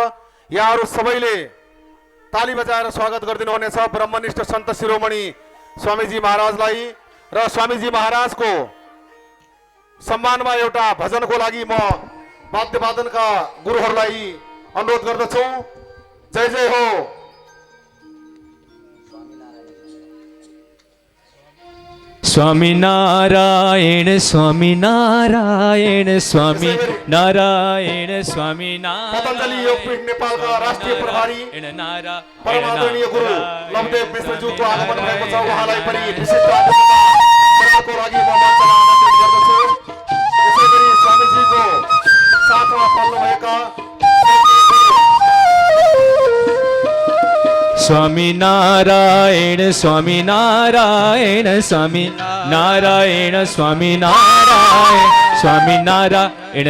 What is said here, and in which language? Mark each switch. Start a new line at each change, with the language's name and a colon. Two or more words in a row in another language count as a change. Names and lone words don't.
Nepali: यहाँहरू सबैले ताली बजाएर स्वागत गरिदिनु हुनेछ ब्रह्मनिष्ठ सन्त शिरोमणि स्वामीजी महाराजलाई। र स्वामीजी महाराजको सम्मानमा एउटा भजनको लागि म वाद्यवादनका गुरुहरूलाई अनुरोध गर्दछु। जय जय हो। स्वामी नारायण स्वामी नारायण स्वामी नारायण स्वामी पतञ्जलि योगपीठ नेपालका राष्ट्रिय प्रभारी परम आदरणीय गुरु लवदेव मिश्रज्यूको आगमन भएको छ। उहाँलाई पनि विशिष्ट आतिथ्यको लागि म मञ्चमा आमन्त्रित गर्दछु। यसैगरी स्वामीजीको साथमा पल्नुभएका स्वामी नारायण स्वामी नारायण स्वामी नारायण स्वामी नारायण स्वामी नारायण